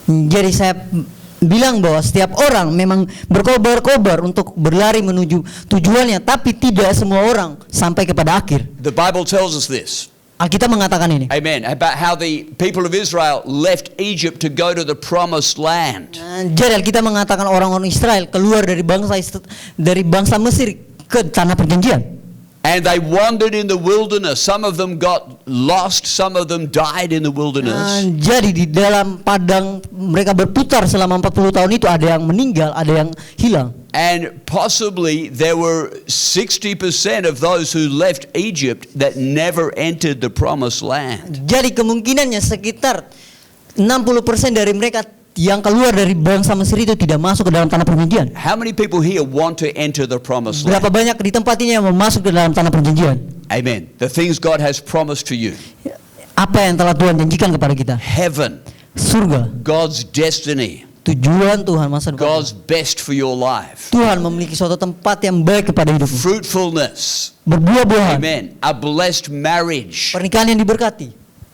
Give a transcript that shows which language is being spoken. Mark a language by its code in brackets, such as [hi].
[id] Jadi saya bilang bahwa setiap orang memang berkobar-kobar untuk berlari menuju tujuannya, tapi tidak semua orang sampai kepada akhir. [en] The Bible tells us this. [id] Alkitab mengatakan ini. Amen. [en] About how the people of Israel left Egypt to go to the promised land. [id] Jadi Alkitab mengatakan orang-orang Israel keluar dari bangsa Mesir ke tanah perjanjian. [en] And they wandered in the wilderness. Some of them got lost, some of them died in the wilderness. [id] Jadi di dalam padang mereka berputar selama 40 tahun itu, ada yang meninggal, ada yang hilang. [en] And possibly there were 60% of those who left Egypt that never entered the promised land. [id] Jadi kemungkinannya sekitar 60% dari mereka yang keluar dari bangsa Mesir itu tidak masuk ke dalam tanah perjanjian. [en] How many people here want to enter the promised [id] Berapa [en] land? [id] banyak di tempat ini yang mau masuk ke dalam tanah perjanjian? Amen. [en] The things God has promised to you. [id] Apa yang telah Tuhan janjikan kepada kita? [en] Heaven, [id] Surga, [en] God's destiny, [id] tujuan Tuhan masa depan. [en] God's best for your life. [id] Tuhan memiliki suatu tempat yang baik kepada hidupmu. [en] Fruitfulness. [id] Berbuah-buahan, [en] Amen. A blessed marriage. [id] pernikahan yang diberkati.